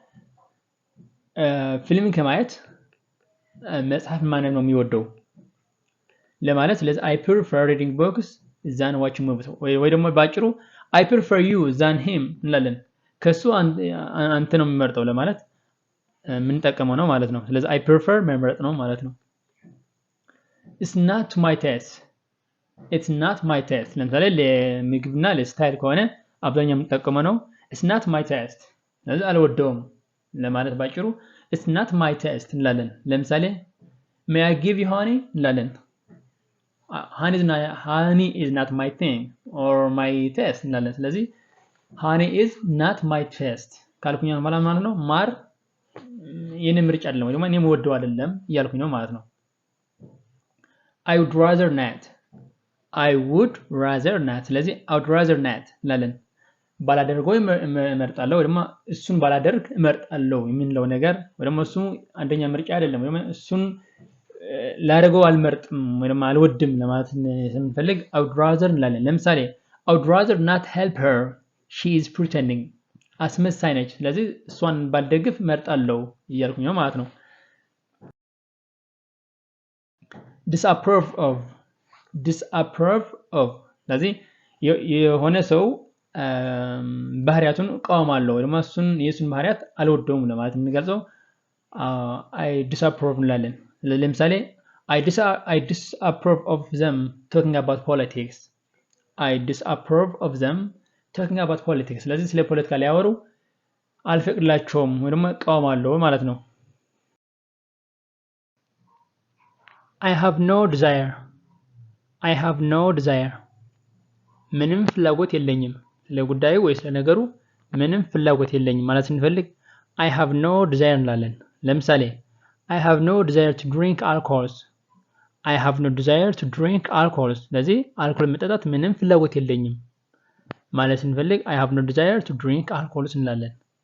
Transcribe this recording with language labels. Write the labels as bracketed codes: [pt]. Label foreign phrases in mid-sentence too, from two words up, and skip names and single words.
[am] ፊልም ከማየት መጽሐፍ ማንበብ ነው የሚወደው ለማለት ስለዚህ [en] I prefer reading books than watching movies [am] ወይ ደግሞ ባጭሩ [en] I prefer you than him [am] እንላለን ከሱ አንተ ነው የሚመርጠው ለማለት ምንጠቀመው ነው ማለት ነው ስለዚህ [en] I prefer [am] መምረጥ ነው ማለት ነው [en] It's not my taste [am] ለምሳሌ ለምግብና ለስታይል ከሆነ አብዛኛው የምንጠቀመው ነው [en] It's not my taste [am] ስለዚህ አልወደውም ለማለት ባጭሩ [en] It's not my taste [am] እንላለን ለምሳሌ [en] May I give you honey [am] እንላለን [en] honey is not my thing or my taste [am] እንላለን ስለዚህ [en] honey is not my taste [am] ካልኩኝ ማለት ነው ማር የኔ ምርጫ አይደለም ወይ ደግሞ እኔ የምወደው አይደለም እያልኩኝ ነው ማለት ነው [en] I would rather [am] not ስለዚህ [en] I would rather not [am] እንላለን ባላደርገው እመርጣለሁ ወይ ደግሞ እሱን ባላደርግ እመርጣለሁ የምንለው ነገር ወይ ደግሞ እሱ አንደኛ ምርጫ አይደለም ወይ ደግሞ እሱን ላደርገው አልመርጥም ወይ ደግሞ አልወድም ለማለት ስንፈልግ [en] I would rather [am] እንላለን ለምሳሌ [en] I would rather not help her she is pretending [am] አስመሳይ ነች ስለዚህ እሷን ባልደግፍ እመርጣለሁ እያልኩኝ ነው ማለት ነው [en] disapprove of [am] ስለዚህ የሆነ ሰው ባህሪያቱን እቃወማለሁ ወይ ደግሞ የሱን ባህሪያት አልወደውም ለማለት እንገልጸው [en] I disapprove [am] እንላለን ለምሳሌ [en] I disapprove of them talking about politics I disapprove of them talking about politics [am] ስለዚህ ስለ ፖለቲካ ሊያወሩ አልፈቅድላቸውም ወይ ደግሞ እቃወማለሁ ማለት ነው [en] I have no desire [am] ምንም ፍላጎት የለኝም ለጉዳዩ ወይስ ለነገሩ ምንም ፍላጎት የለኝም ማለት ስንፈልግ [en] I have no desire [am] እንላለን ለምሳሌ [en] I have no desire to drink alcohol [am] ስለዚህ አልኮል መጠጣት ምንም ፍላጎት የለኝም ማለት ስንፈልግ [en] I have no desire to drink alcohol [am] እንላለን